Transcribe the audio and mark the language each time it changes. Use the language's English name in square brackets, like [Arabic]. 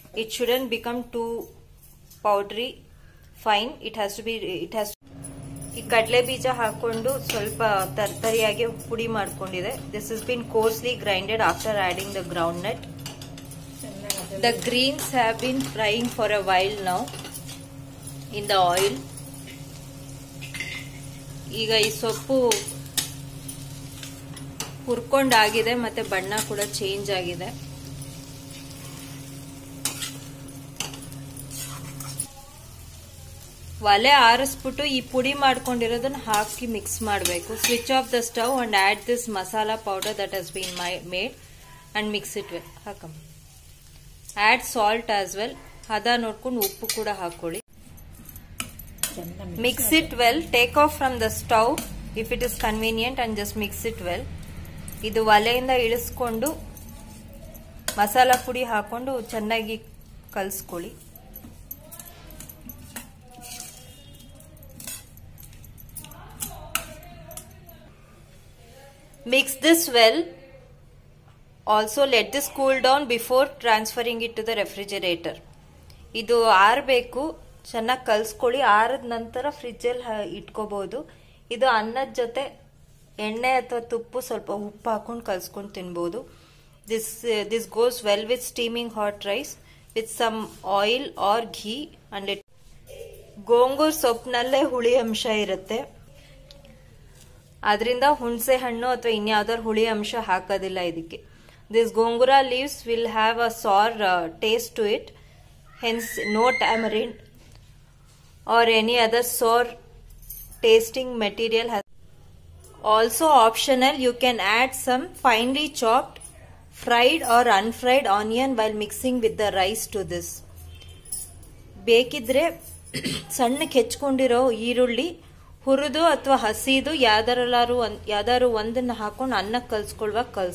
[English] It shouldn't become too powdery fine. It has to. [Kannada] ಈ ಕಡಲೆ ಬೀಜ ಹಾಕೊಂಡು ಸ್ವಲ್ಪ ತರಿಯಾಗಿ ಪುಡಿ ಮಾಡ್ಕೊಂಡಿದೆ. [English] This has been coarsely grinded after adding the groundnut. The greens have been frying for a while now in the oil. [Kannada] ಈಗ ಈ ಸೊಪ್ಪು ಹುರ್ಕೊಂಡಾಗಿದೆ ಮತ್ತೆ ಬಣ್ಣ ಕೂಡ ಚೇಂಜ್ ಆಗಿದೆ. ಒಲೆ ಆರಿಸ್ಬಿಟ್ಟು ಈ ಪುಡಿ ಮಾಡ್ಕೊಂಡಿರೋದನ್ನ ಹಾಕಿ ಮಿಕ್ಸ್ ಮಾಡಬೇಕು. [English] Switch off the stove and add this masala powder that has been made and mix it well. [Kannada] ಹಾಕಮ್ಮ. [English] Add salt as well. [Kannada] ಹದ ನೋಡ್ಕೊಂಡು ಉಪ್ಪು ಕೂಡ ಹಾಕೊಳ್ಳಿ. [English] Mix it well. Take off from the stove if it is convenient and just mix it well. [Kannada] ಇದು ಒಲೆಯಿಂದ ಇಳಿಸ್ಕೊಂಡು ಮಸಾಲಾ ಪುಡಿ ಹಾಕೊಂಡು ಚೆನ್ನಾಗಿ ಕಲಿಸ್ಕೊಳ್ಳಿ. [English] Mix this well. Also let this cool down before transferring it to the refrigerator. [Kannada] ಇದು ಆರಬೇಕು. ಚೆನ್ನಾಗಿ ಕಲ್ಸ್ಕೊಳ್ಳಿ. ಆರಿದ ನಂತರ fridge ಅಲ್ಲಿ ಇಟ್ಕೋಬಹುದು. ಇದು ಅನ್ನದ ಜೊತೆ ಎಣ್ಣೆ ಅಥವಾ ತುಪ್ಪ ಸ್ವಲ್ಪ ಉಪ್ಪು ಹಾಕೊಂಡು ಕಲ್ಸ್ಕೊಂಡು ತಿನ್ಬಹುದು. [English] This goes well with steaming hot rice with some oil or ghee and it. [Kannada] Gongura ಸೊಪ್ಪಿನಲ್ಲೇ ಹುಳಿ ಅಂಶ ಇರುತ್ತೆ, ಅದರಿಂದ ಹುಣಸೆ ಹಣ್ಣು ಅಥವಾ ಇನ್ಯಾವ್ದಾದ್ರು ಹುಳಿ ಅಂಶ ಹಾಕೋದಿಲ್ಲ ಇದಕ್ಕೆ. [English] This gongura leaves will have a sour taste to it, hence no tamarind or any other sour tasting material. Also optional, you can add some finely chopped fried or unfried onion while mixing with the rice to this. [Kannada] ಬೇಕಿದ್ರೆ ಸಣ್ಣಕ್ಕೆ ಹೆಚ್ಚಕೊಂಡಿರೋ ಈರುಳ್ಳಿ ಹುರಿದು ಅಥವಾ ಹಸಿದು ಯಾವ್ದಾರು ಒಂದನ್ನ ಹಾಕೊಂಡು ಅನ್ನಕ್ಕೆ ಕಲ್ಸ್ಕೊಳ್ವಾಗ